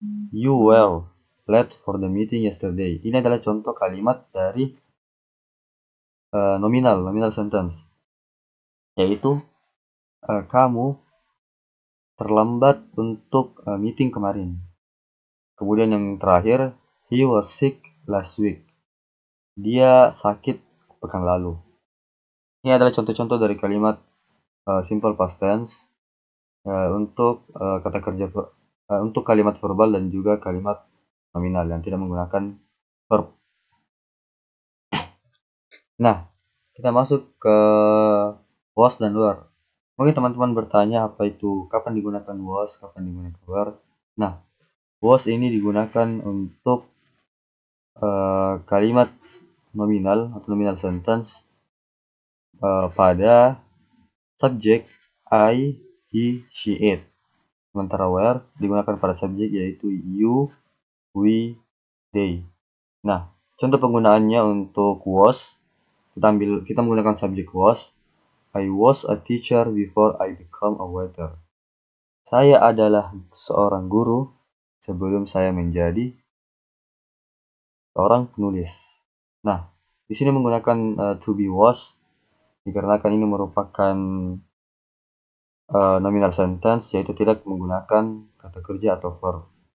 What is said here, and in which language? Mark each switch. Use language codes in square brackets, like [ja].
[en] You were late for the meeting yesterday. [id] Ini adalah contoh kalimat dari nominal sentence, yaitu kamu terlambat untuk meeting kemarin. Kemudian yang terakhir, [en] he was sick last week. [id] Dia sakit pekan lalu. Ini adalah contoh-contoh dari kalimat simple past tense untuk kata kerja untuk kalimat verbal dan juga kalimat nominal yang tidak menggunakan verb. Nah, kita masuk ke was dan were. Mungkin teman-teman bertanya apa itu, kapan digunakan was, kapan digunakan were. Nah, was ini digunakan untuk kalimat nominal atau nominal sentence pada subjek I, he, she, it. Sementara where digunakan pada subjek yaitu you, we, they. Nah, contoh penggunaannya untuk was, kita menggunakan subjek was. [en] I was a teacher before I become a waiter. [id] Saya adalah seorang guru sebelum saya menjadi seorang penulis. Nah, di sini menggunakan to be was dikarenakan ini merupakan nominal sentence, yaitu tidak menggunakan kata kerja atau verb.